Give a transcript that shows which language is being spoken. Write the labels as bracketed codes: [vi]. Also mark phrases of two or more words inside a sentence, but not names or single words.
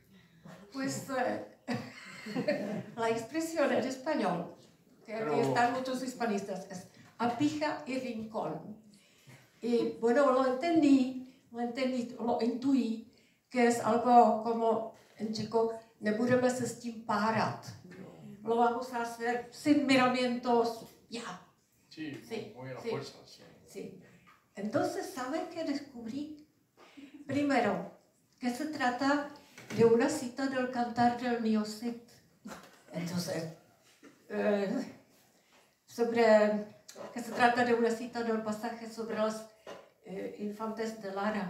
[es] Pues la expresión en español, que aquí Pero están muchos hispanistas, es a pija y rincón. Y bueno, lo intuí, que es algo como en checo, [cs] nebudeme se s tím párat. [es] Lo vamos a hacer sin miramientos, ya. Sí, Sí, muy a la sí. fuerza. Sí. Sí. Entonces, ¿saben qué descubrí? Primero, que se trata de una cita del Cantar del Mío Cid. Entonces, que se trata de una cita del pasaje sobre los infantes de Lara.